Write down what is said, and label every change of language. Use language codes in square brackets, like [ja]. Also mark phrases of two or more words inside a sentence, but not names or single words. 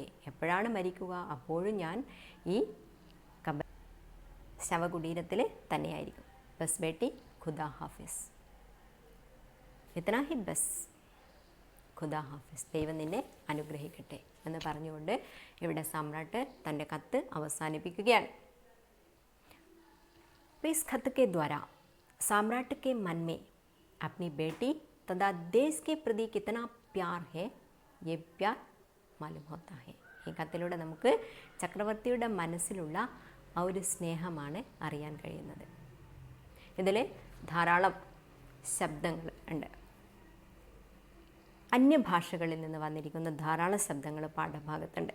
[ml] എപ്പോഴാണ് മരിക്കുക, അപ്പോഴും ഞാൻ ഈ ശവകുടീരത്തിൽ തന്നെയായിരിക്കും. [hi] बस बेटी खुदा हाफ़िज़। इतना ही बस. खुदा हाफ़िज़. [ml] ദൈവം നിന്നെ അനുഗ്രഹിക്കട്ടെ എന്ന് പറഞ്ഞുകൊണ്ട് ഇവിടെ സമ്രാട്ട് തൻ്റെ കത്ത് അവസാനിപ്പിക്കുകയാണ്. [hi] इस खत के द्वारा सम्राट के मन में अपनी बेटी तथा देश के प्रति कितना प्यार है ये प्यार मालूम होता है. [ml] ഈ കത്തിലൂടെ നമുക്ക് ചക്രവർത്തിയുടെ മനസ്സിലുള്ള ആ ഒരു സ്നേഹമാണ് അറിയാൻ കഴിയുന്നത്. ഇതിൽ ധാരാളം ശബ്ദങ്ങൾ ഉണ്ട്. അന്യഭാഷകളിൽ നിന്ന് വന്നിരിക്കുന്ന ധാരാളം ശബ്ദങ്ങൾ പാഠഭാഗത്തുണ്ട്.